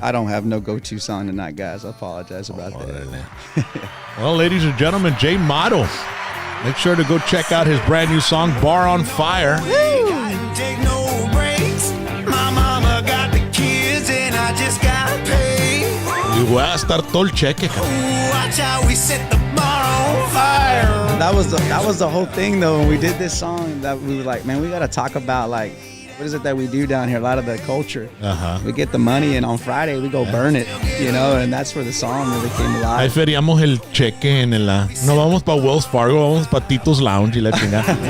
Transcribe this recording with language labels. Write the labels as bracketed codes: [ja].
[en] I don't have no go-to song tonight, guys. I apologize about that. Well, ladies and gentlemen, Jay Mado. Make sure to go check out his brand new song, Bar on Fire. Take no breaks. My mama got the kids and I just gotta pay. [es] Y voy a estar todo el cheque, cabrón. [en] Watch how we set the bar on fire. That was the whole thing though. When we did this song, that we were like, man, we got to talk about like what is it that we do down here? A lot of the culture. We get the money, and on Friday we go burn it, and that's where the song really came [es] Ahí [en] alive. [es] feriamos el cheque en la. No vamos para Wells Fargo, vamos para Tito's Lounge y la chingada.